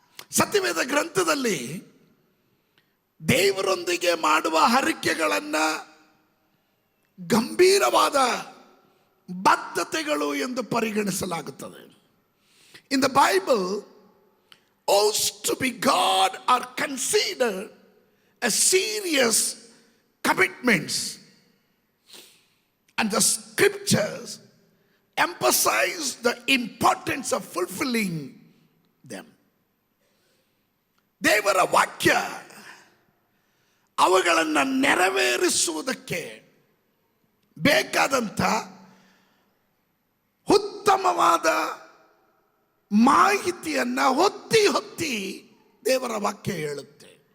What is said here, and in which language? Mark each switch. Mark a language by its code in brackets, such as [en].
[kn] ಸತ್ಯವೇದ ಗ್ರಂಥದಲ್ಲಿ ದೇವರೊಂದಿಗೆ ಮಾಡುವ ಹರಕೆಗಳನ್ನು ಗಂಭೀರವಾದ ಬದ್ಧತೆಗಳು ಎಂದು ಪರಿಗಣಿಸಲಾಗುತ್ತದೆ. [en] In the Bible, oaths to be God are considered as serious commitments, and the scriptures emphasize the importance of fulfilling them. [kn] ದೇವರ ವಾಕ್ಯ ಅವುಗಳನ್ನು ನೆರವೇರಿಸುವುದಕ್ಕೆ ಬೇಕಾದಂಥ ಉತ್ತಮವಾದ ಮಾಹಿತಿಯನ್ನು ಹೊತ್ತಿ ಹೊತ್ತಿ ದೇವರ ವಾಕ್ಯ ಹೇಳುತ್ತೆ.